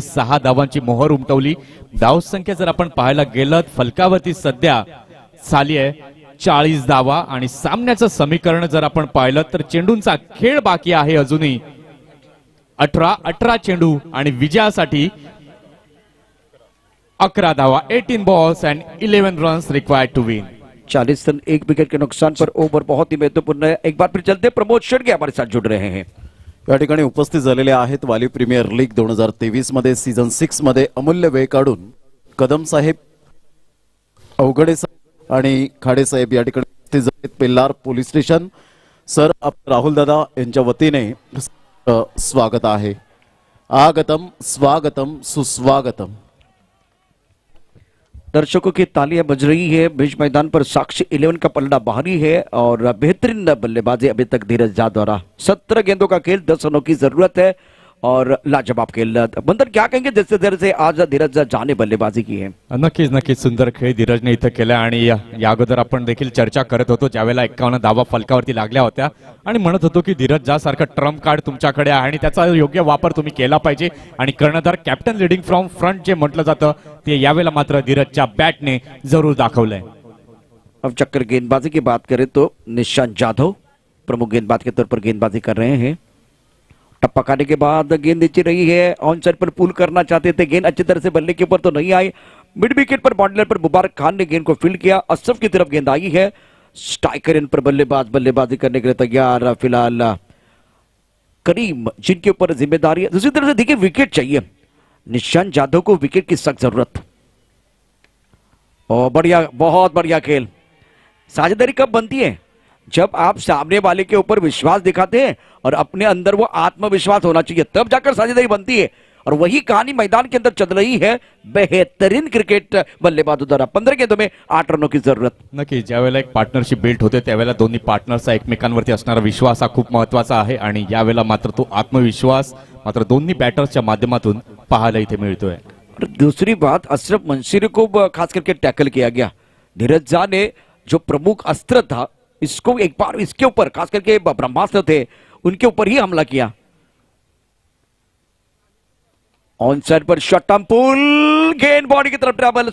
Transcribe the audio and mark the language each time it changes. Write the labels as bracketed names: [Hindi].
[Marathi] 6 धावांची मोहर उमटवली. धावसंख्या जर आपण पाहायला गेलं फलकावरती सध्या झाली आहे 40 धावा आणि सामन्याचं समीकरण जर आपण पाहिलं तर चेंडूंचा खेळ बाकी आहे अजूनही. 18 चेंडू आणि विजयासाठी 11 धावा. [English] 18 balls and 11 runs required to win. [Hindi] 40 run 1 wicket के नुकसान पर ओव्हर बहुत ही महत्वपूर्ण है. एक बार फिर चलते प्रमोद शेडगे हमारे साथ जुड़ रहे हैं. [Marathi] या ठिकाणी उपस्थित झालेले आहेत वाली प्रीमियर लीग 2023 मध्ये सीझन 6 मध्ये अमूल्य वेळ काढून कदम साहेब, अवघडे साहेब आणि खाडे साहेब या ठिकाणी उपस्थित झालेत. पेल्लार पोलीस स्टेशन सर, राहुल दादा यांच्या वतीने स्वागत आहे. आगतम स्वागतम सुस्वागतम. [Hindi] दर्शकों की तालियां बज रही है. बीच मैदान पर साक्षी 11 का पलड़ा बाहरी है और बेहतरीन बल्लेबाजी अभी तक धीरज झा द्वारा. 17 गेंदों का खेल, 10 रनों की जरूरत है और लाजवाब खेल. बंदर क्या कहेंगे जैसे जैसे आज धीरज झा ने बल्लेबाजी की है? [Marathi] नक्कीच सुंदर खेळ धीरजने इथं केला आणि या अगोदर आपण देखील चर्चा करत होतो ज्यावेळेला 51 धावा फलकावरती लागल्या होत्या आणि म्हणत होतो की धीरज झा सारखा ट्रम्प कार्ड तुमच्याकडे आहे आणि त्याचा योग्य वापर तुम्ही केला पाहिजे. आणि कर्णधार [English] captain leading from front [Marathi] जे म्हटलं जातं ते यावेळेला मात्र धीरजच्या बॅटने जरूर दाखवलंय. [Hindi] अब चक्कर गेंदबाजी की बात करें तो निशांत जाधव प्रमुख गेंदबाज के तौर पर गेंदबाजी कर रहे हैं. टप्पा खाने के बाद गेंद नीचे रही है. ऑन साइड पर पुल करना चाहते थे, गेंद अच्छी तरह से बल्ले के ऊपर तो नहीं आई. मिड विकेट पर बॉर्डर पर मुबारक खान ने गेंद को फील्ड किया. अशरफ की तरफ गेंद आई है. स्ट्राइकर इन पर बल्लेबाजी करने के लिए तैयार. फिलहाल करीम जिनके ऊपर जिम्मेदारी है. दूसरी तरफ से देखिए विकेट चाहिए. निशांत जाधव को विकेट की सख्त जरूरत. और बढ़िया, बहुत बढ़िया खेल. साझेदारी कब बनती है? जब आप सामने वाले के ऊपर विश्वास दिखाते हैं और अपने अंदर वो आत्मविश्वास होना चाहिए, तब जाकर साझेदारी बनती है. और वही कहानी मैदान के अंदर चल रही है. बेहतरीन क्रिकेट बल्लेबाजों द्वारा 15 गेंदों में 8 रनों की जरूरत. [Marathi] नक्की ज्यावेळेला एक पार्टनरशिप बिल्ड होते त्यावेळेला दोन्ही पार्टनरचा एकमेकांवरती असणारा विश्वास हा खूप महत्वाचा आहे आणि यावेळेला मात्र तो आत्मविश्वास मात्र दोन्ही बॅटर्सच्या माध्यमातून पाहायला इथे मिळतोय. [Hindi] और दूसरी बात, अशरफ मंसूरी को खास करके टैकल किया गया. धीरज झा ने जो प्रमुख अस्त्र था इसको एक बार इसके ऊपर खास करके ब्रह्मास्त्र थे उनके ऊपर ही हमला किया. ऑन साइड पर शॉट आर्म पुल, गेंद बॉडी की तरफ ट्रैवल.